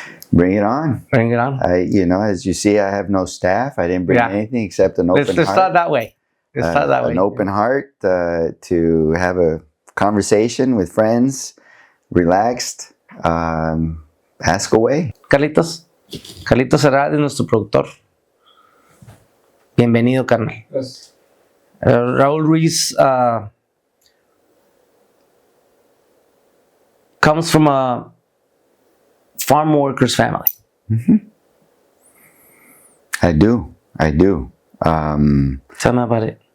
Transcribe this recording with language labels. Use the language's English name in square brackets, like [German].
[English] Bring it on. Bring it on. As you see, I have no staff. I didn't bring anything except an open heart. Let's start that way. An open heart to have a conversation with friends, relaxed, ask away. [Spanish] Carlitos Herrera es nuestro productor. Bienvenido, carnal. [English] Yes. Raúl Ruiz comes from a farm workers family. Mm-hmm. I do. Tell me about it.